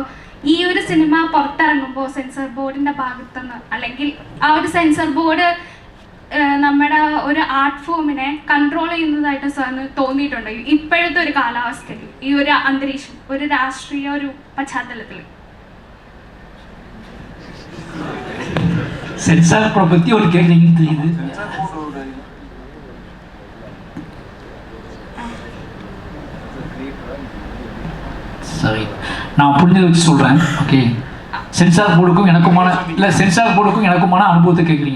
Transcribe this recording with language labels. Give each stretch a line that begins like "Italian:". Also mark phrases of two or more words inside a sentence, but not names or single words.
Malayalam: അപ്പോൾ ഈ ഒരു സിനിമ പുറത്തിറങ്ങുമ്പോൾ സെൻസർ ബോർഡിൻ്റെ ഭാഗത്തുനിന്ന് അല്ലെങ്കിൽ ആ ഒരു
English: censor board
Malayalam: നമ്മുടെ ഒരു ആർട്ട് ഫോമിനെ കൺട്രോൾ ചെയ്യുന്നതായിട്ട് സാറിന് തോന്നിയിട്ടുണ്ട് ഇപ്പോഴത്തെ ഒരു കാലാവസ്ഥയിൽ, ഈ ഒരു അന്തരീക്ഷം, ഒരു രാഷ്ട്രീയ ഒരു പശ്ചാത്തലത്തിൽ?
Tamil: சென்சார் போர்டை பற்றி ஒரு கேட்குறீங்கன்னு தெரியுது. சரி, நான் புரிஞ்சதை வச்சு சொல்கிறேன். ஓகே, சென்சார் போர்டுக்கும் எனக்குமான இல்லை சென்சார் போர்டுக்கும் எனக்குமான அனுபவத்தை கேட்குறீங்க.